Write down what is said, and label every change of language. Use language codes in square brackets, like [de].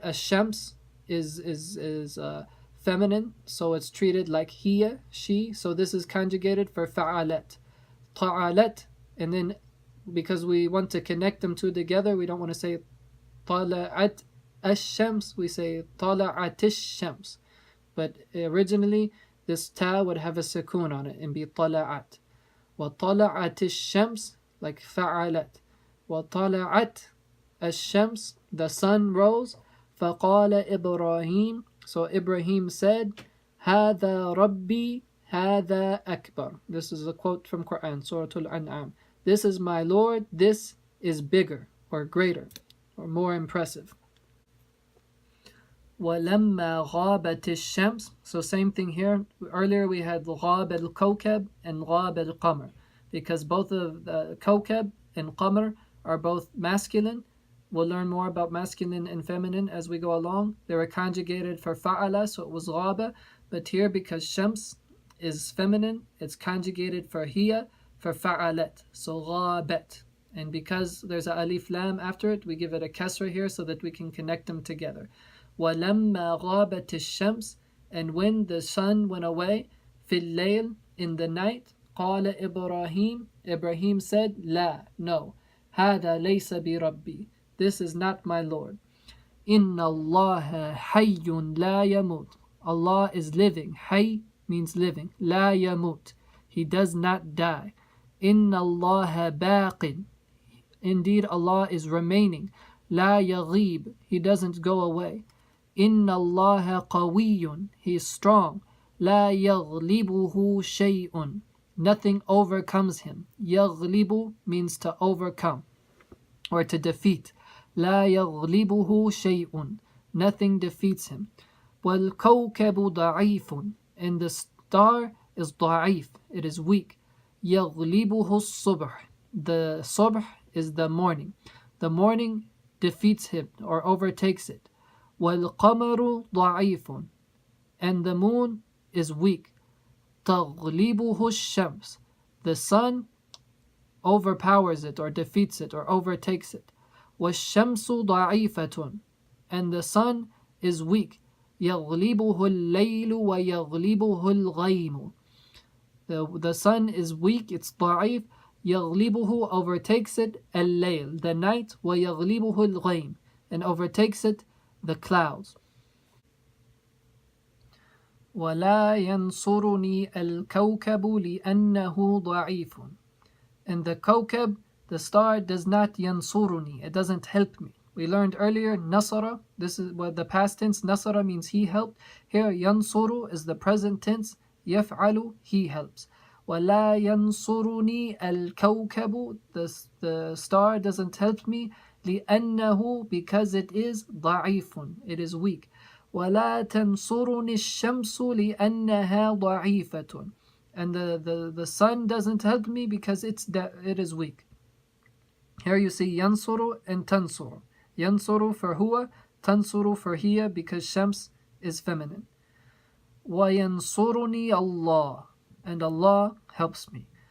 [en] Ash-shams is feminine, so it's treated like hiya, she, so this is conjugated for fa'alat, ta'alat, and then because we want to connect them two together, we don't want to say [ar] طَلَعَتْ ash-shams, [en] we say [ar] طَلَعَتِ ash-shams, [en] but originally this ta would have a sukoon on it and be طَلَعَتْ. [ar] وَطَلَعَتِ الشَّمْسِ, like فَعَلَتْ. وَطَلَعَتْ الشَّمْسِ, [en] the sun rose. [ar] فَقَالَ إِبْرَاهِيمُ, [en] so Ibrahim said, [ar] هَذَا رَبِّي هَذَا أَكْبَرُ. [en] This is a quote from Quran, Surah Al-An'am. This is my Lord, this is bigger or greater or more impressive. [ar] وَلَمَّا غَابَتِ الشَّمْسِ, [en] so same thing here. Earlier we had [ar] غَاب الْكَوْكَبْ [en] and [ar] غَاب الْقَمَرْ, [en] because both of the kawkab and qamar are both masculine. We'll learn more about masculine and feminine as we go along. They were conjugated for fa'ala, so it was غَابَ, but here because shams is feminine, it's conjugated for hiya, for fa'alat, so غَابَت. And because there's a alif lam after it, we give it a kasra here so that we can connect them together. [ar] وَلَمَّا غَابَتِ الشَّمْسِ, [en] and when the sun went away, [ar] فِي اللَّيْلِ, [en] in the night, [ar] قَالَ إِبْرَاهِيمُ, [en] Ibrahim said, لا, no, [ar] هَذَا لَيْسَ بِرَبِّي, [en] this is not my Lord. [ar] إِنَّ اللَّهَ حَيٌّ لَا يَمُوتُ, [en] Allah is living. Hayy means living. [ar] لَا يَمُوتُ, [en] He does not die. [ar] إِنَّ اللَّهَ بَاقٍ, [en] indeed Allah is remaining. [ar] لا يغيب, [en] he doesn't go away. [ar] إن الله قوي, [en] he is strong. [ar] لا يغلبه شيء, [en] nothing overcomes him. يغلب means to overcome or to defeat. [ar] لا يغلبه شيء, [en] nothing defeats him. [ar] والكوكب ضعيف, [en] and the star is ضعيف, it is weak. [ar] يغلبه الصبح, [en] the صبح is the morning. The morning defeats him or overtakes it. [ar] والقمر ضعيف, [en] and the moon is weak. [ar] تغلبه الشمس, [en] the sun overpowers it or defeats it or overtakes it. [ar] والشمس ضعيفة, [en] and the sun is weak. [ar] يغلبه الليل ويغلبه الغيم. [en] The sun is weak, it's ضعيف. [ar] يغلبه [en] overtakes it [ar] الليل, [en] the night. [ar] ويغلبه الغيم, [en] and overtakes it the clouds. [ar] ولا ينصرني الكوكب لأنه ضعيف. [en] And the kawkab, the star, does not yansuruni, it doesn't help me. We learned earlier nasara, this is what the past tense. Nasara means he helped. Here yansuru is the present tense. Yaf'alu, he helps. [ar] ولا ينصرني الكوكب, [en] the star doesn't help me. [ar] لأنه, [en] because it is ضعيف, it is weak. [ar] ولا تنصرني الشمس لأنها ضعيفة. [en] And the sun doesn't help me because it is weak. Here you see yansuru and tansuru. Yansuru for huwa, tansuru for hiya, because shams is feminine. [ar] وَيَنْصُرُنِي [en] Allah, and Allah helps me.